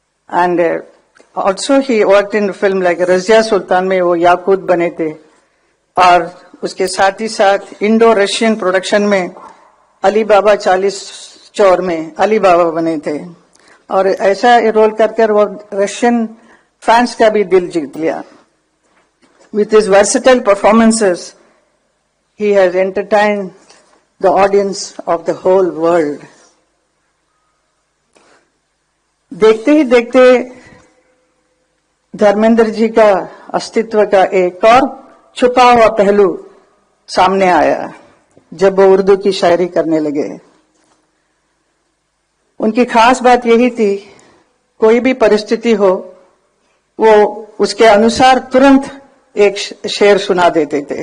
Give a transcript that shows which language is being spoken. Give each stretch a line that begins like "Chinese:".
English: and also he worked in film like
Hindi: Razia Sultan में वो याकूत बने थे, और उसके साथ ही साथ इंडो रशियन प्रोडक्शन में अली बाबा 40 चौर में अली बाबा बने थे, और ऐसा रोल कर वो रशियन फैंस का भी दिल जीत लिया।
English: With his versatile performances he has entertained the audience of the whole world.
Hindi: देखते ही देखते धर्मेंद्र जी का अस्तित्व का एक और छुपा हुआ पहलू सामने आया जब वो उर्दू की शायरी करने लगे। उनकी खास बात यही थी, कोई भी परिस्थिति हो वो उसके अनुसार तुरंत एक शेर सुना देते थे।